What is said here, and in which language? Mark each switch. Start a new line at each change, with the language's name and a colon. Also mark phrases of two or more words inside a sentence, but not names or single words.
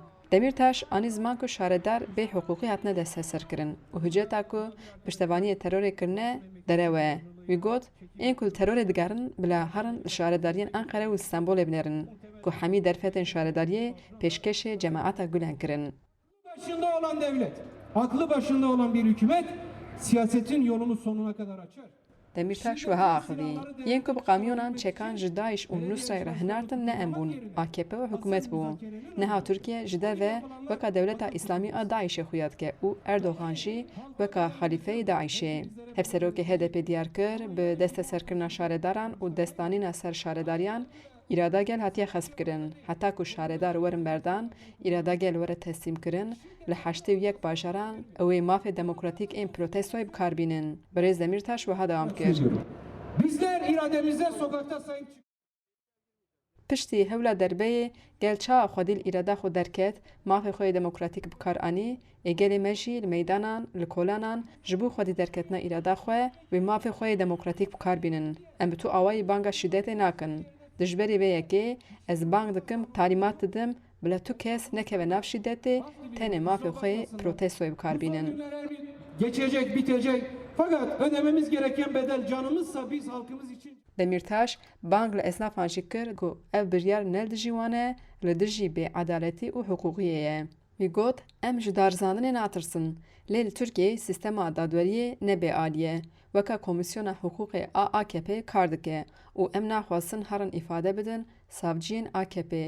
Kurdish: Demirtaş anî ziman ku şaredar bê hiqûqî hatine desteserkirin û hiceta ku piştevaniyê terorê kirine derewe. Wî got, ên ku li terorê digerin bila herin li şaredariyên Enqere û Stenbolê binerin ku hemî derfetên şaredariyê pêşkêşê Cemaeta Gülen kirin.
Turkish: Başında olan devlet, aklı başında olan bir hükümet siyasetin yolunu sonuna kadar açar.
Kurdish: Demirtaş wiha axivî. Yên ku bi kamyonan çekan ji Daeş û Nusrayê re hinartin ne em bûn. AKP û hikûmet bû. Niha Tirkiye ji derve weka dewleta İslamî a Daişê xuya dike û Erdogan jî weka xalîfeyê Daişê. Hevserokê HDP diyar kir bi desteserkirina şaredaran û destanîna ser şaredariyan îradagel hatiye xesb kirin. Heta ku şaredar werin berdan, îradagel were teslîm kirin, li 81 bajaran ew ê mafê demokratîk ên protestoyê bikarbînin. Birêz Demirtaş wiha dewam kir.
Turkish: Bizler irademize sokakta sahip çıkıyoruz.
Kurdish: Piştî hewla derbeyê gel çawa xwedî li îrada xwe derket, mafê xwe yê demokratîk bikar anî, ê gelê me jî li meydanan, li kolanan ji bo xwedî derketina îrada xwe wê mafê xwe yê demokratîk bikarbînin. Em bi tu awayî banga şîddetê nakin. Dijberî vê yekê ez bang dikim talîmat didim bila tu kes nekeve nav şîddetê tenê mafê xwe yê protestoyê bikarbînin.
Turkish: Geçecek, bitecek. Fakat ödememiz gereken bedel canımızsa biz halkımız için.
Kurdish: Demirtaş bang li esnafan jî kir ku ev biryar ne li dijî wan e, li dijî bêedaletî û hiqûqiyê ye. Wî got em ji darzandinê natirsin. Lê li Tirkiyeyê sîstema dadweriyê ne bêalî ye. Weka Komisyona Hiqûqê a AKP kar dike û em naxwazin herin îfade bidin savciyên AKP.